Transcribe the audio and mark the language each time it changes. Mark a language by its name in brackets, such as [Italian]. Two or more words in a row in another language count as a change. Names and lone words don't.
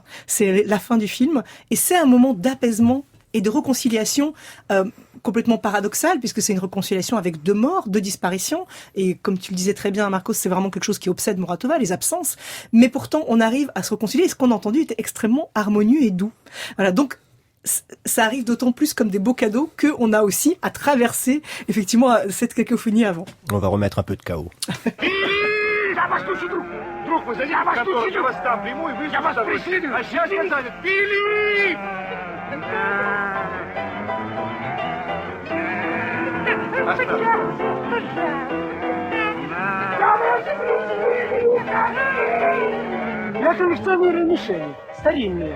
[French] C'est la fin du film et c'est un moment d'apaisement et de réconciliation complètement paradoxal, puisque c'est une réconciliation avec deux morts, deux disparitions, et comme tu le disais très bien, Marcos, c'est vraiment quelque chose qui obsède Muratova, les absences, mais pourtant on arrive à se réconcilier, et ce qu'on a entendu était extrêmement harmonieux et doux. Voilà, donc ça arrive d'autant plus comme des beaux cadeaux qu'on a aussi à traverser effectivement cette cacophonie avant. On va remettre un peu de chaos. [Russian] Друг мой, я вас тут я вас там приму и вы... Я вас преследую! А сейчас сказали, Филипп! Я коллекционирую мишени, старинные.